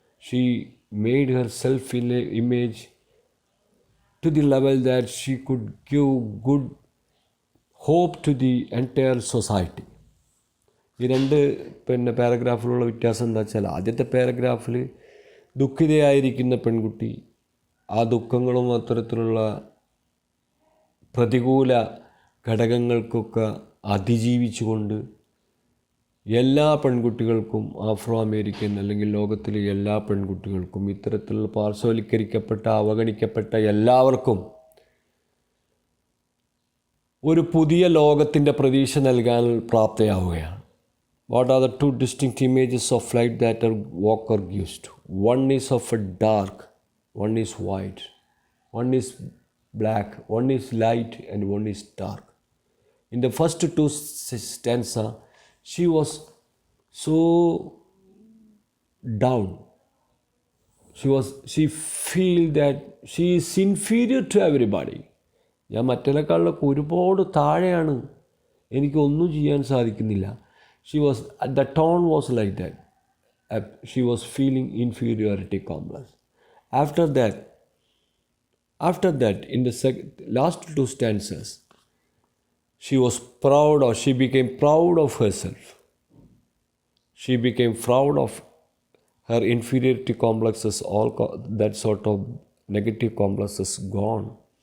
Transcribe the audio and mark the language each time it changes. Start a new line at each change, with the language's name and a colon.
English: She made her self-image to the level that she could give good hope to the entire society.
Malayalam: ഈ രണ്ട് പാരഗ്രാഫിലുള്ള വ്യത്യാസം എന്താ വെച്ചാൽ, ആദ്യത്തെ പാരഗ്രാഫിൽ ദുഃഖിതയായിരിക്കുന്ന പെൺകുട്ടി ആ ദുഃഖങ്ങളും അത്തരത്തിലുള്ള പ്രതികൂല ഘടകങ്ങൾക്കൊക്കെ അതിജീവിച്ചുകൊണ്ട് എല്ലാ പെൺകുട്ടികൾക്കും, ആഫ്രോ അമേരിക്കൻ അല്ലെങ്കിൽ ലോകത്തിലെ എല്ലാ പെൺകുട്ടികൾക്കും, ഇത്തരത്തിലുള്ള പാർശ്വവൽക്കരിക്കപ്പെട്ട അവഗണിക്കപ്പെട്ട എല്ലാവർക്കും ഒരു പുതിയ ലോകത്തിൻ്റെ പ്രതീക്ഷ നൽകാൻ പ്രാപ്തയാവുകയാണ്.
English: What are the two distinct images of light that Walker gives to? One is of a dark, one is white, one is black, one is light, and one is dark. In the first two stanza, she was so down. She feel that she is inferior to everybody.
Malayalam: ഞാൻ മറ്റേക്കാളിലൊക്കെ ഒരുപാട് താഴെയാണ്, എനിക്കൊന്നും ചെയ്യാൻ സാധിക്കുന്നില്ല.
English: The tone was like that. She was feeling inferiority complex. After that, in the last two stanzas, she became proud of herself. She became proud of her inferiority complexes, all that sort of negative complexes gone.